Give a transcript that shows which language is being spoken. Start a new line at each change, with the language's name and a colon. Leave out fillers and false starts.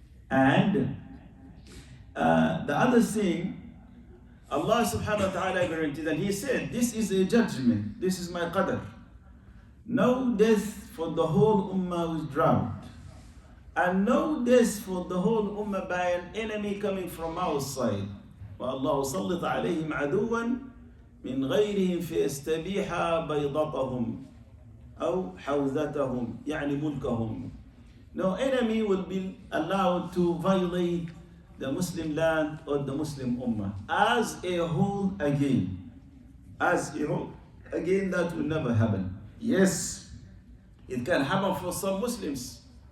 English: And the other thing, Allah subhanahu wa ta'ala guaranteed, and He said, this is a judgment, this is my qadr. No death for the whole Ummah with drought. And no death for the whole Ummah by an enemy coming from outside.
Arabic: وَاللَّهُ صَلِّطَ عَلَيْهِمْ عَدُوًا مِنْ غَيْرِهِمْ فَيَسْتَبِيحَ بَيْضَتَهُمْ أو حوزتهم يعني ملكهم.
English: No enemy will be allowed to violate the Muslim land or the Muslim Ummah as a whole again. As a whole again, that will never happen. Yes, it can happen for some Muslims.